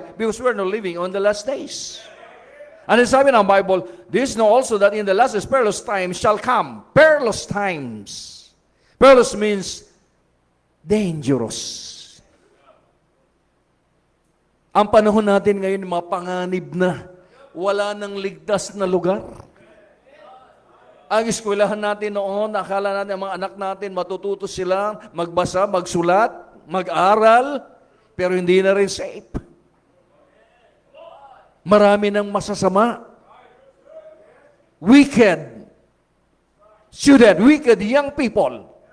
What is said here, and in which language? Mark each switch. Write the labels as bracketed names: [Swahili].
[English] Because we're not living on the last days. And [Filipino] sabi ng [English] Bible, this know also that in the last days, perilous times shall come. Perilous times. Perilous means dangerous. [Filipino] Ang panahon natin ngayon, mapanganib na. Wala nang ligtas na lugar. Ang eskwelahan natin noon, akala natin ang mga anak natin, matututo sila magbasa, magsulat, mag-aral, pero hindi na rin safe. Marami ng masasama. [English] Wicked student, wicked young people.